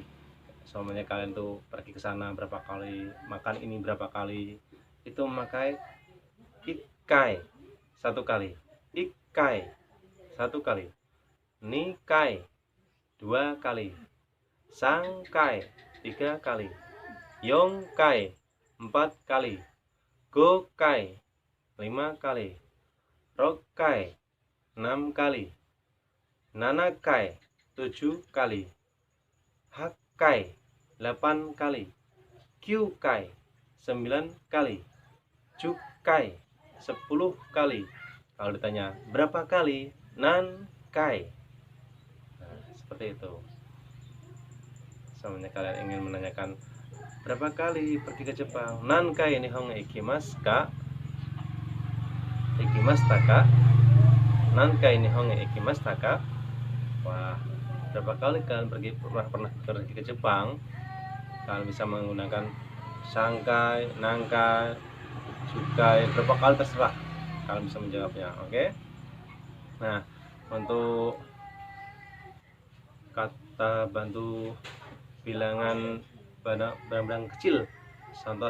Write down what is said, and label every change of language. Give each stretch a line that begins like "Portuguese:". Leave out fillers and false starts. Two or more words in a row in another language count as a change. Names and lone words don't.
Indonesian: Soalnya kalian tuh pergi ke sana berapa kali, makan ini berapa kali, itu memakai ikai, 1 kali, ikai 1 kali, nikai 2 kali, sangkai 3 kali, yongkai 4 kali, gokai 5 kali, rokai 6 kali, nanakai 7 kali, hakkai 8 kali, kyukai 9 kali, jukai 10 kali. Kalau ditanya berapa kali, nankai. Nah, seperti itu. Sebenarnya kalian ingin menanyakan berapa kali pergi ke Jepang,
Japanese: 何回 日本 行きますか、行きましたか、何回 日本 行きましたか.
Indonesian: Wah, berapa kali kalian pernah pergi ke Jepang? Kalian bisa menggunakan sangkai, nangkai, jukai, berapa kali terserah kalian bisa menjawabnya. Oke. Nah, untuk kata bantu bilangan barang-barang kecil, contoh